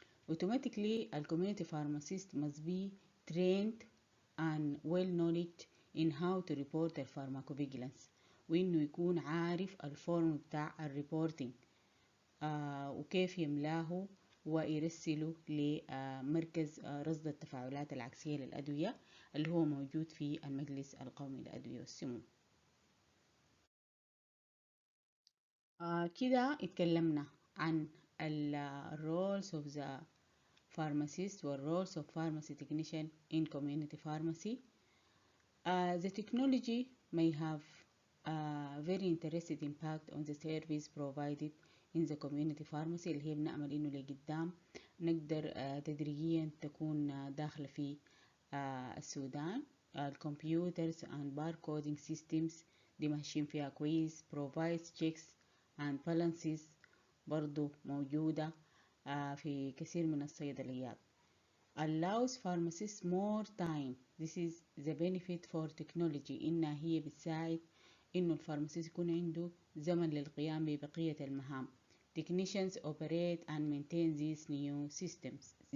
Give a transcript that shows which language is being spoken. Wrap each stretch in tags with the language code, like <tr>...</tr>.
<en>automatically the community pharmacist must be trained and well knowledge in how to report the pharmacovigilance،</en> <ar>وإنه يكون عارف الفورم بتاع الريبورتينج وكيف يملاه ويرسله لمركز رصد التفاعلات العكسية للأدوية اللي هو موجود في المجلس القومي للأدوية والسموم. كده اتكلمنا عن</ar> <en>roles of the pharmacist roles of pharmacy technician in community pharmacy. The technology may have a very interesting impact on the service provided in the community pharmacy</en> <ar>اللي هي بنأمل إنه لقدام نقدر تدريجيا تكون داخلة في السودان. الكمبيوترز</ar> <en>and barcoding systems</en> <ar>دي ماشيين فيها كويس.</ar> <en>provides checks and balances</en> <ar>برضو موجودة في كثير من الصيدليات.</ar> <en>allows pharmacists more time. This is the benefit for technology</en> <ar>إنها هي بتساعد إنه الفارماسيست يكون عنده زمن للقيام ببقية المهام.</ar> <en>Technicians operate and maintain these new systems.</en>